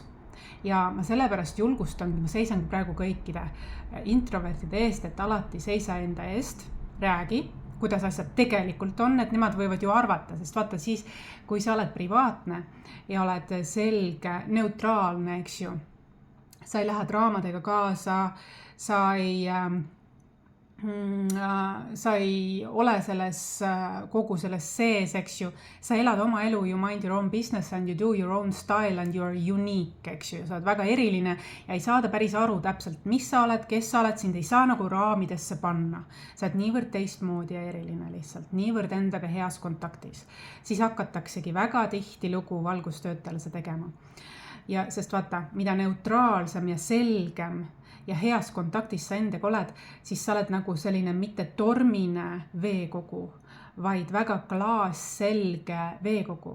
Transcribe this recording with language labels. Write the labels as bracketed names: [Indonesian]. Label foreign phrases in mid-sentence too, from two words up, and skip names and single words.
[Estonian] Ja ma sellepärast julgustangi, ma seisangi praegu kõikide introvertide eest, et alati seisa enda eest, räägi, kuidas asjad tegelikult on, et nemad võivad ju arvata, sest vaata siis, kui sa oled privaatne ja oled selge, neutraalne, eks ju, sa ei lähe draamadega kaasa, sa ei ole kogu selles sees, eks ju, sa elad oma elu, [English] you mind your own business and you do your own style and you are unique, [Estonian] eks ju, sa oled väga eriline ja ei saada päris aru täpselt, mis sa oled, kes sa oled, sind ei saa nagu raamidesse panna. Sa oled niivõrd teistmoodi ja eriline lihtsalt, niivõrd endaga heas kontaktis. Siis hakataksegi väga tihti lugu valgustöötajale see tegema. Ja sest vaata, mida neutraalsem ja selgem ja heas kontaktis sa endaga oled, siis sa oled nagu selline mitte tormine veekogu, vaid väga klaasselge veekogu.